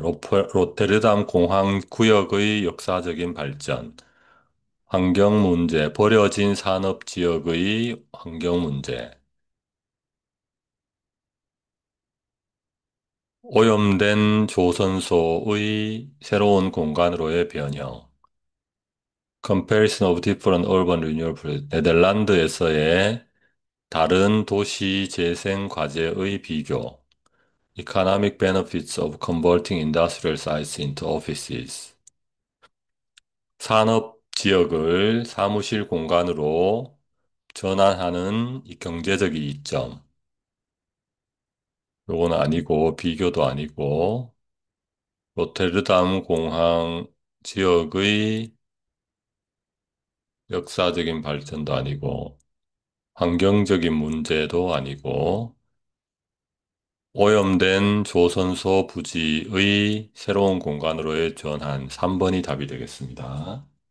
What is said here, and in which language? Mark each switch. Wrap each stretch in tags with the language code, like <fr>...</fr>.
<ko>로테르담 공항 구역의 역사적인 발전. 환경 문제, 버려진 산업 지역의 환경 문제. 오염된 조선소의 새로운 공간으로의 변형.</ko> <en>Comparison of different urban renewal projects.</en> <ko>네덜란드에서의 다른 도시 재생 과제의 비교.</ko> <en>Economic benefits of converting industrial sites into offices.</en> <ko>산업 지역을 사무실 공간으로 전환하는 이 경제적 이점. 요건 아니고, 비교도 아니고, 로테르담 공항 지역의 역사적인 발전도 아니고, 환경적인 문제도 아니고, 오염된 조선소 부지의 새로운 공간으로의 전환 3번이 답이 되겠습니다.</ko>